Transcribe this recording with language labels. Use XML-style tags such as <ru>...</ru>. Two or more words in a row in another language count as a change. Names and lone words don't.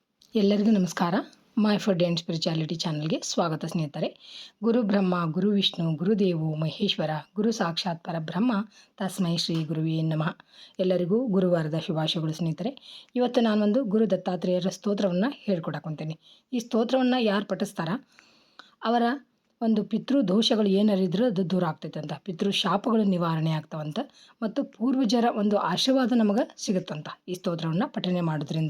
<kn>ಎಲ್ಲರಿಗೂ ನಮಸ್ಕಾರ. ಮೈ ಫುಡ್ ಆ್ಯಂಡ್ ಸ್ಪಿರಿಚುಯಾಲಿಟಿ ಚಾನಲ್ಗೆ ಸ್ವಾಗತ ಸ್ನೇಹಿತರೆ.</kn> <sa>ಗುರು ಬ್ರಹ್ಮ, ಗುರು ವಿಷ್ಣು, ಗುರುದೇವು ಮಹೇಶ್ವರ, ಗುರು ಸಾಕ್ಷಾತ್ ಪರಬ್ರಹ್ಮ, ತಸ್ಮೈ ಶ್ರೀ ಗುರುವೇ ನಮಃ.</sa> <kn>ಎಲ್ಲರಿಗೂ ಗುರುವಾರದ ಶುಭಾಶಯಗಳು ಸ್ನೇಹಿತರೆ. ಇವತ್ತು ನಾನೊಂದು ಗುರು ದತ್ತಾತ್ರೇಯರ ಸ್ತೋತ್ರವನ್ನು ಹೇಳ್ಕೊಡಕೊಂತೀನಿ. ಈ ಸ್ತೋತ್ರವನ್ನು ಯಾರು ಪಠಿಸ್ತಾರ ಅವರ ಒಂದು ಪಿತೃ ದೋಷಗಳು ಏನರಿದ್ರೂ ಅದು ದೂರ ಆಗ್ತೈತಂತ, ಪಿತೃ ಶಾಪಗಳು ನಿವಾರಣೆ ಆಗ್ತಾವಂತ, ಮತ್ತು ಪೂರ್ವಜರ ಒಂದು ಆಶೀರ್ವಾದ ನಮಗೆ ಸಿಗುತ್ತಂತ ಈ ಸ್ತೋತ್ರವನ್ನು ಪಠನೆ ಮಾಡೋದ್ರಿಂದ.</kn>